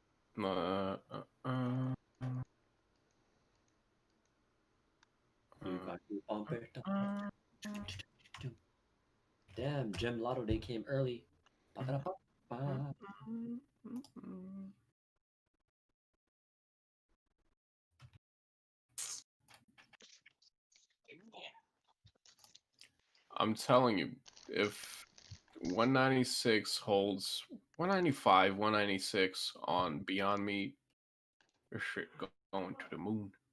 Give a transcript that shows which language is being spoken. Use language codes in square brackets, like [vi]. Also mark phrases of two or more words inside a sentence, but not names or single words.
[en] You got to bump it up. Damn, Jim Lotto Day came early. Ba-ba-da-ba-ba. I'm telling you, if 196 holds 195, 196 on Beyond Meat, your shit going to the moon.